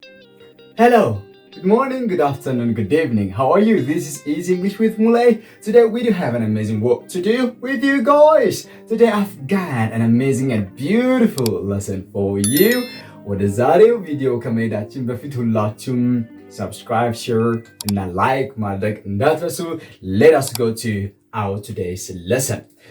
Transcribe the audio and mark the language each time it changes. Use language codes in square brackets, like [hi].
[en] Hello, good morning, good afternoon, good evening. How are you? This is Easy English with Mulle. Today we do have an amazing work to do with you guys. Today I've got an amazing and beautiful lesson for you. [am] ወደ ዛሬው ቪዲዮ ከመሄዳችን በፊት ሁላችሁም subscribe, share እና like ማድረግ እንዳትረሱ. [en] Let us go to our today's lesson.